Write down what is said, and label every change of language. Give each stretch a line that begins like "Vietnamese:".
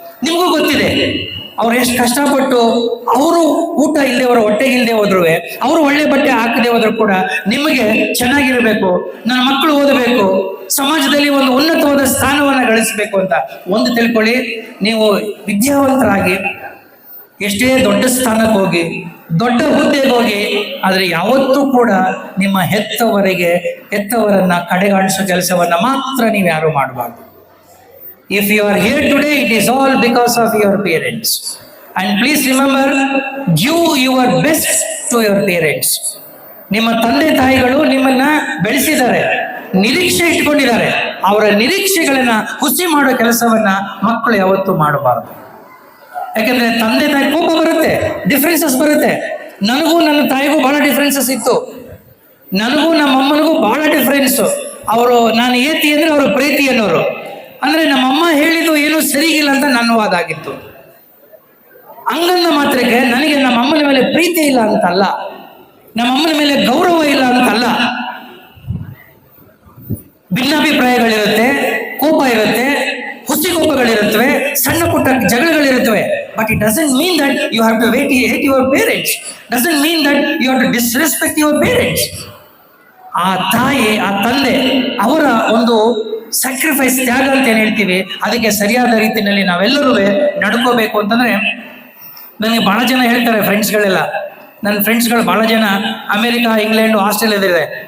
Kannada: ನಿಮಗೂ ಗೊತ್ತಿದೆ ಅವ್ರು ಎಷ್ಟು ಕಷ್ಟಪಟ್ಟು, ಅವರು ಊಟ ಇಲ್ಲದೆ ಅವರ ಹೊಟ್ಟೆಗೆ ಇಲ್ಲದೆ ಹೋದ್ರು, ಅವರು ಒಳ್ಳೆ ಬಟ್ಟೆ ಹಾಕದೆ ಹೋದ್ರು ಕೂಡ ನಿಮಗೆ ಚೆನ್ನಾಗಿರ್ಬೇಕು, ನನ್ನ ಮಕ್ಕಳು ಓದಬೇಕು, ಸಮಾಜದಲ್ಲಿ ಒಂದು ಉನ್ನತವಾದ ಸ್ಥಾನವನ್ನ ಗಳಿಸಬೇಕು ಅಂತ ಒಂದು ತಿಳ್ಕೊಳ್ಳಿ. ನೀವು ವಿದ್ಯಾವಂತರಾಗಿ ಎಷ್ಟೇ ದೊಡ್ಡ ಸ್ಥಾನಕ್ಕೆ ಹೋಗಿ, ದೊಡ್ಡ ಹುದ್ದೆಗೆ ಹೋಗಿ, ಆದರೆ ಯಾವತ್ತೂ ಕೂಡ ನಿಮ್ಮ ಹೆತ್ತವರನ್ನ ಕಡೆಗಾಣಿಸೋ ಕೆಲಸವನ್ನ ಮಾತ್ರ ನೀವು ಯಾರು ಮಾಡಬಾರ್ದು.
English: If you are here today, it is all because of your parents. And please remember, give your best to your parents.
Kannada: ನಿಮ್ಮ ತಂದೆ ತಾಯಿಗಳು ನಿಮ್ಮನ್ನ ಬೆಳೆಸಿದ್ದಾರೆ, ನಿರೀಕ್ಷೆ ಇಟ್ಕೊಂಡಿದ್ದಾರೆ. ಅವರ ನಿರೀಕ್ಷೆಗಳನ್ನ ಹುಸಿ ಮಾಡೋ ಕೆಲಸವನ್ನ ಮಕ್ಕಳು ಯಾವತ್ತೂ ಮಾಡಬಾರದು. ಯಾಕಂದ್ರೆ ತಂದೆ ತಾಯಿ ಕೋಪ ಬರುತ್ತೆ, ಡಿಫ್ರೆನ್ಸಸ್ ಬರುತ್ತೆ. ನನಗೂ ನನ್ನ ತಾಯಿಗೂ ಬಹಳ ಡಿಫ್ರೆನ್ಸಸ್ ಇತ್ತು, ನನಗೂ ನಮ್ಮ ಅಮ್ಮನಿಗೂ ಬಹಳ ಡಿಫ್ರೆನ್ಸು. ಅವರು ನಾನು ಏತಿ ಅಂದ್ರೆ ಅವರು ಪ್ರೀತಿ ಅನ್ನೋರು, ಅಂದ್ರೆ ನಮ್ಮಮ್ಮ ಹೇಳಿದ್ದು ಏನೂ ಸರಿಗಿಲ್ಲ ಅಂತ ನನ್ನ ವಾದ ಆಗಿತ್ತು. ಹಂಗಂದ ಮಾತ್ರಕ್ಕೆ ನನಗೆ ನಮ್ಮ ಅಮ್ಮನ ಮೇಲೆ ಪ್ರೀತಿ ಇಲ್ಲ ಅಂತಲ್ಲ, ನಮ್ಮ ಅಮ್ಮನ ಮೇಲೆ ಗೌರವ ಇಲ್ಲ ಅಂತಲ್ಲ. ಭಿನ್ನಾಭಿಪ್ರಾಯಗಳಿರುತ್ತೆ, ಕೋಪ ಇರುತ್ತೆ, ಹುಸಿಕೋಪಗಳಿರುತ್ತವೆ, ಸಣ್ಣ ಪುಟ್ಟ ಜಗಳಗಳಿರುತ್ತವೆ.
English: But it doesn't mean that you have to hate your parents. Doesn't mean that you have to disrespect your parents.
Kannada: ಆ ತಾಯಿ, ಆ ತಂದೆ, ಅವರ ಒಂದು ಸ್ಯಾಕ್ರಿಫೈಸ್, ತ್ಯಾಗ ಅಂತ ಏನು ಹೇಳ್ತೀವಿ, ಅದಕ್ಕೆ ಸರಿಯಾದ ರೀತಿಯಲ್ಲಿ ನಾವೆಲ್ಲರೂ ನಡ್ಕೋಬೇಕು ಅಂತಂದ್ರೆ, ನನಗೆ ಬಹಳ ಜನ ಹೇಳ್ತಾರೆ, ಫ್ರೆಂಡ್ಸ್ಗಳೆಲ್ಲ, ನನ್ನ ಫ್ರೆಂಡ್ಸ್ಗಳು ಬಹಳ ಜನ ಅಮೆರಿಕ, ಇಂಗ್ಲೆಂಡು, ಆಸ್ಟ್ರೇಲಿಯಾದಿದೆ.